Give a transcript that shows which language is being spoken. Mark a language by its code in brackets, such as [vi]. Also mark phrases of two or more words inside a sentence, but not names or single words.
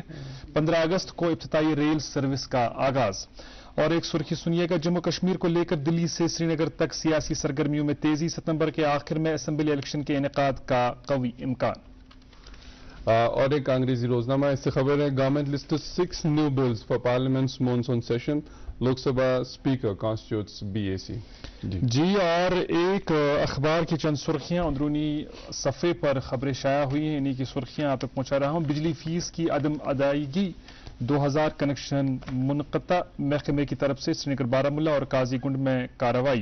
[ur] 15 اگست کو افتتاحی ریل سروس کا آغاز. اور ایک سرخی سنیے گا, جموں کشمیر کو لے کر دلی سے سری نگر تک سیاسی سرگرمیوں میں تیزی, ستمبر کے آخر میں اسمبلی الیکشن کے انعقاد کا قوی امکان. اور ایک انگریزی روزنامہ, اس سے خبر ہے [en] government lists 6 new bills for Parliament's monsoon session, Lok Sabha Speaker constitutes BAC. [ur] جی اور ایک اخبار کی چند سرخیاں اندرونی صفحے پر خبریں شائع ہوئی ہیں، انہی کی سرخیاں آپ تک پہنچا رہا ہوں. بجلی فیس کی عدم ادائیگی، 2000 کنیکشن منقطع، محکمے کی طرف سے سری نگر بارہمولہ اور قاضی گنڈ میں کارروائی.